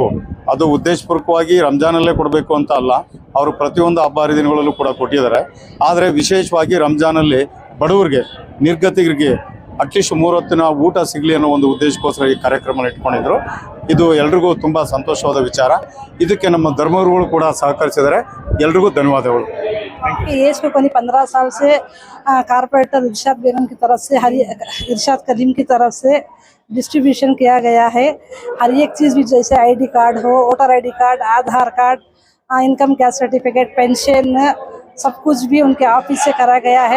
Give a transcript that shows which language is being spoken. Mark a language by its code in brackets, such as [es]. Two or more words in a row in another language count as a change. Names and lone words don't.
[kn] ಅದು ಉದ್ದೇಶಪೂರ್ವಕವಾಗಿ ರಂಜಾನಲ್ಲೇ ಕೊಡಬೇಕು ಅಂತ ಅಲ್ಲ, ಅವರು ಪ್ರತಿಯೊಂದು ಹಬ್ಬ ಹರಿದಿನಗಳಲ್ಲೂ ಕೂಡ ಕೊಟ್ಟಿದ್ದಾರೆ. ಆದರೆ ವಿಶೇಷವಾಗಿ ರಂಜಾನಲ್ಲಿ ಬಡವರಿಗೆ, ನಿರ್ಗತಿಕರಿಗೆ ಅಟ್ಲೀಸ್ಟ್ 3 ಹೊತ್ತಿನ ಊಟ ಸಿಗಲಿ ಅನ್ನೋ ಒಂದು ಉದ್ದೇಶಕ್ಕೋಸ್ಕರ ಈ ಕಾರ್ಯಕ್ರಮ ಇಟ್ಕೊಂಡಿದ್ರು. ಇದು ಎಲ್ರಿಗೂ ತುಂಬ ಸಂತೋಷವಾದ ವಿಚಾರ. ಇದಕ್ಕೆ ನಮ್ಮ ಧರ್ಮಗುರುಗಳು ಕೂಡ ಸಹಕರಿಸಿದ್ದಾರೆ. ಎಲ್ರಿಗೂ ಧನ್ಯವಾದಗಳು. [hi] ये इसको करीब 15 साल से कारपोरेटर इरशाद बेगम की तरफ से, इरशाद कलीम की तरफ से डिस्ट्रीब्यूशन किया गया है। हर एक चीज़ भी, जैसे [en] ID card [hi] हो, [en] voter ID card, [hi] आधार कार्ड, [en] income cash certificate, [hi] पेंशन, सब कुछ भी उनके ऑफिस से करा गया है।